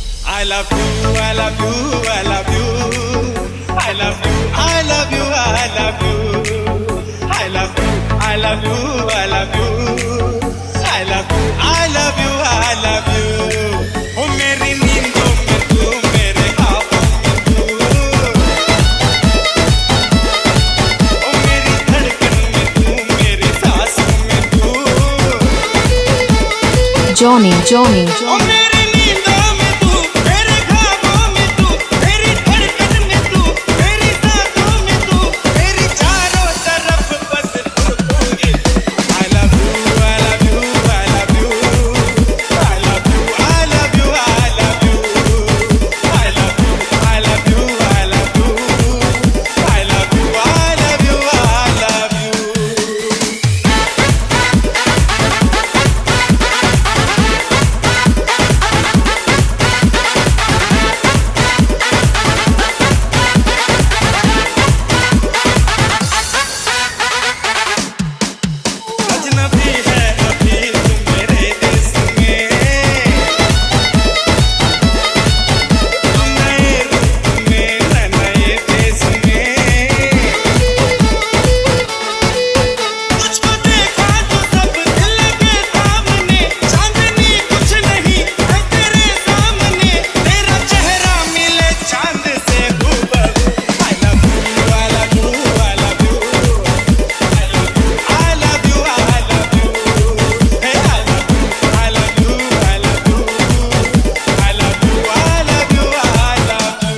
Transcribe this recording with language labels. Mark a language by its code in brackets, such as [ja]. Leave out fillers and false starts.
[en] I love you, I love you, I love you. I love you, I love you, I love you. I love you, I love you, I love you. I love you, I love you, I love you. [hi] ओ मेरी नींदों में तू, मेरे ख्वाबों में तू, ओ मेरी धड़कन में तू, मेरी सांसों में तू। [en] Johnny, Johnny, ओ Johnny. [hi] मेरी नींदों में तू, मेरे ख्वाबों में तू, मेरी धड़कन में तू, मेरी सांसों में तू, मेरी चारों तरफ बस तू ही। [en] I love you, I love you, I love you. I love you, I love you, I love you. I love you, I love you, I love you. I love you, I love you, I love you. [hi] अजनबी है अभी तुम मेरे देश में, तुम नए रूप में, मैं नए देश में। तुझको देखा तो सब दिल के सामने, चांदनी कुछ नहीं है तेरे सामने, तेरा चेहरा मिले चांद से हूबहू। [en] I love you, I love you, I love you. I love you, I love you, I love you. Hey, I love you, I love you, I love you. I love you, I love you, I love